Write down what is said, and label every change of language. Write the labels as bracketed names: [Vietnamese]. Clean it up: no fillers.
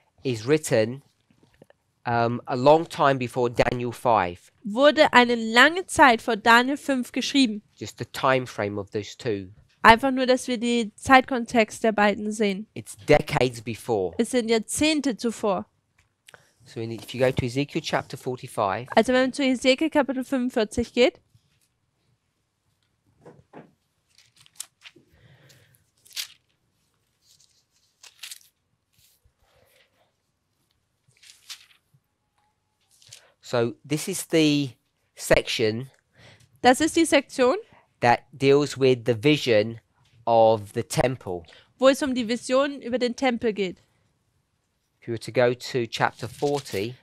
[English] is written a long time before Daniel 5. [German] wurde eine lange Zeit vor Daniel 5 geschrieben. [English] Just the time frame of those two. [German] Einfach nur, dass wir den Zeitkontext der beiden sehen. [English] It's decades before. [German] Es sind Jahrzehnte zuvor. [English] So if you go to Ezekiel chapter 45, [German] Also wenn man zu Hesekiel Kapitel 45 geht, [English] so this is the section [German] das ist die Sektion, [English] that deals with the vision of the temple. [German] wo es um die Vision über den Tempel geht. [English] If you were to go to chapter 40,